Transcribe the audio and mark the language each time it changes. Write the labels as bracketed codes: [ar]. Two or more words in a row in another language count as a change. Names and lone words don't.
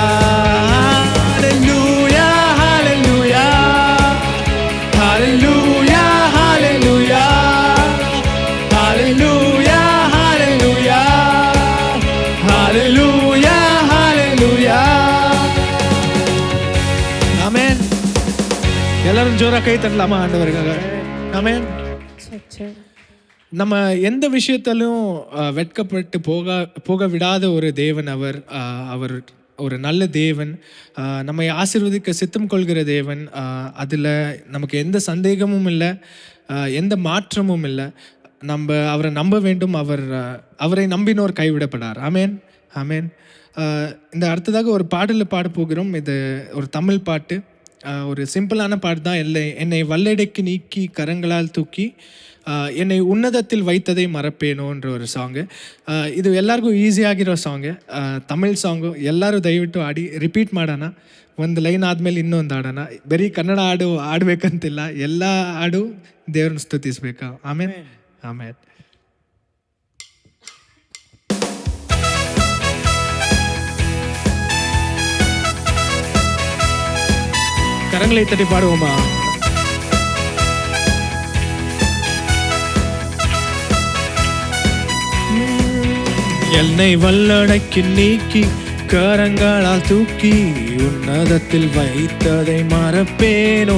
[kn] ಹಾಲೆಲೂಯಾ ಹಾಲೆಲೂಯಾ ಹಾಲೆಲೂಯಾ ಹಾಲೆಲೂಯಾ ಹಾಲೆಲೂಯಾ ಹಾಲೆಲೂಯಾ ಹಾಲೆಲೂಯಾ ಹಾಲೆಲೂಯಾ. ಆಮೆನ್. [ta] எல்லாரும் ஜோரா கை தட்டலாமா ஆண்டவருக்காக? ஆமென். நம்ம எந்த விஷயத்திலும் வெட்கப்பட்டு போக விடாத ஒரு தேவன் அவர். அவர் ஒரு நல்ல தேவன், நம்மை ஆசீர்வதிக்க சித்தம் கொள்கிற தேவன். அதில் நமக்கு எந்த சந்தேகமும் இல்லை, எந்த மாற்றமும் இல்லை. நம்ம அவரை நம்ப வேண்டும். அவரை நம்பினோர் கைவிடப்படார். ஆமேன் ஆமேன். இந்த அடுத்ததாக ஒரு பாடலில் பாட போகிறோம். இது ஒரு தமிழ் பாட்டு, ஒரு சிம்பிளான பாட்டு தான். என்னை வல்லடைக்கு நீக்கி கரங்களால் தூக்கி என்னை உன்னதத்தில் வைத்ததை மறப்பேனோன்ற ஒரு சாங்கு. [kn] ಇದು ಎಲ್ಲರಿಗೂ ಈಸಿ ಆಗಿರೋ ಸಾಂಗ್, ತಮಿಳ್ ಸಾಂಗು. ಎಲ್ಲರೂ ದಯವಿಟ್ಟು ಆಡಿ ರಿಪೀಟ್ ಮಾಡೋಣ. ಒಂದು ಲೈನ್ ಆದಮೇಲೆ ಇನ್ನೊಂದು ಆಡೋಣ. ಬರೀ ಕನ್ನಡ ಹಾಡು ಆಡಬೇಕಂತಿಲ್ಲ, ಎಲ್ಲ ಹಾಡು ದೇವ್ರನ್ನ ಸ್ತುತಿಸ್ಬೇಕು. ಆಮೇಲೆ ಆಮೇಲೆ [ta] கரங்களை தட்டி பாடுவோமா? என்னை வல்லடைக்கு நீக்கி கரங்களால் தூக்கி உன்னதத்தில் வைத்ததை மறப்பேனோ.